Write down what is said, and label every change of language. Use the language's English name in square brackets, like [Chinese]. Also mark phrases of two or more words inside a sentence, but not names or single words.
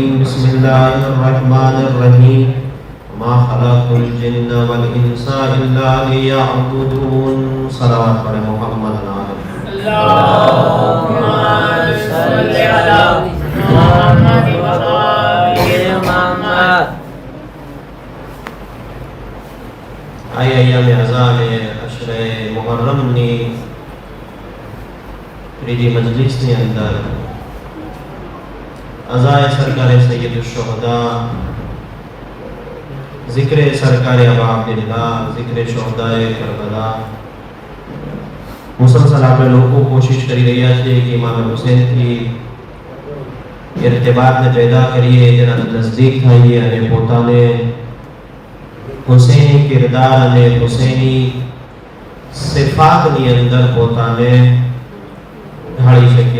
[Arabic] بسم الله الرحمن الرحيم. ما خلقت الجن والإنس إلا ليعبدون. صلوات على محمد اللهم صل على محمد وآل محمد. [Urdu] آیا ایام اعظام اشر محرم [Gujarati] ની ત્રીજી મજલિસની અંદર અઝાએ સરકારે સૈયદ શુહદા, [Urdu] ذکر سرکار ابا عبداللہ، ذکر شہدائے کربلا مسلسل [Gujarati] આપણે લોકો કોશિશ કરી રહ્યા છે કે ઇમામ હુસૈન થી ઇર્તિબાતને પેદા કરીએ, તેના નજદીક થઈએ અને પોતાને હુસૈની કિરદાર અને હુસૈની સિફાતની અંદર પોતાને ઢાળી શકીએ.